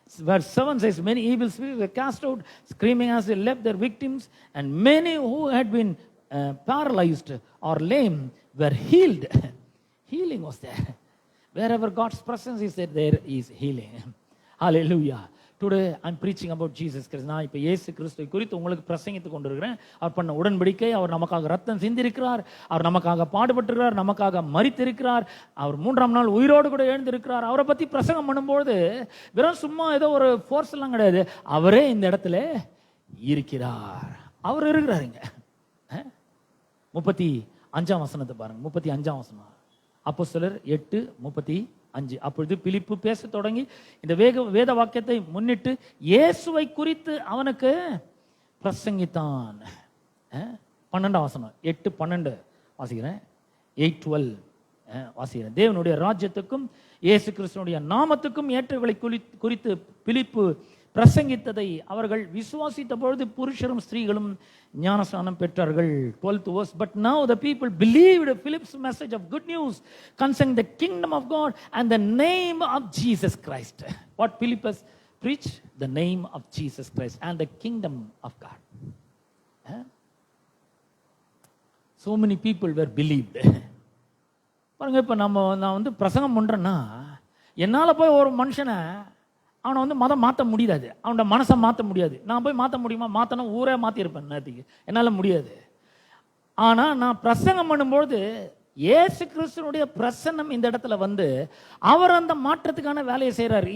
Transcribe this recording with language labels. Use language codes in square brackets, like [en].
[en] Verse 7 says, many evil spirits were cast out, screaming as they left their victims, and many who had been paralyzed or lame were healed. Healing was there. Wherever God's presence is there is healing. Hallelujah. Today I'm preaching about Jesus Christ. [ta] நான் இப்போ இயேசு கிறிஸ்துவை குறித்து உங்களுக்கு பிரசங்கித்துக் கொண்டிருக்கிறேன். அவர் பண்ண உடன்படிக்கை, அவர் நமக்காக ரத்தம் சிந்திருக்கிறார், அவர் நமக்காக பாடுபட்டிருக்கிறார், நமக்காக மரித்திருக்கிறார், அவர் 3ஆம் நாள் உயிரோடு கூட எழுந்திருக்கிறார். அவரை பற்றி பிரசங்கம் பண்ணும்போது வெறும் சும்மா ஏதோ ஒரு ஃபோர்ஸ் எல்லாம் கிடையாது, அவரே இந்த இடத்துல இருக்கிறார். அவர் இருக்கிறாருங்க. 35ஆம் வசனத்தை பாருங்க. 35ஆம் வசனம், அப்போஸ்தலர் 8:35. அப்பொழுது பிலிப்பு பேச தொடங்கி இந்த வேத வாக்கியத்தை முன்னிட்டு இயேசுவை குறித்து அவனுக்கு பிரசங்கித்தான். 12ஆம் வசனம், 8:12 வாசிக்கிறேன். 8:12 வாசிக்கிறேன். தேவனுடைய ராஜ்யத்துக்கும் இயேசு கிறிஸ்துவினுடைய நாமத்துக்கும் ஏற்றவைகளை குறித்து பிலிப்பு பிரசங்கித்ததை அவர்கள் விசுவாசித்த பொழுது புருஷரும் ஸ்திரீகளும் ஞானஸ்நானம் பெற்றார்கள். [en] 12th verse, but now the people believed Philip's message of good news concerning the kingdom of God and the name of Jesus Christ. What Philip has preached? The name of Jesus Christ and the kingdom of God. So many people were believed. [ta] பாருங்க, இப்போ நான் பிரசங்கம் பண்றேன்னா என்னால போய் ஒரு மனுஷனை அவனை மதம் மாற்ற முடியாது, அவனோட மனசை மாற்ற முடியாது. நான் போய் மாற்ற முடியுமா? மாற்றணும் ஊரே மாற்றிருப்பேன் நேற்றுக்கு, என்னால் முடியாது. ஆனால் நான் பிரசங்கம் பண்ணும்பொழுது இயேசு கிறிஸ்துனுடைய பிரசன்னம் இந்த இடத்துல அவர் அந்த மாற்றத்துக்கான வேலையை செய்கிறார்.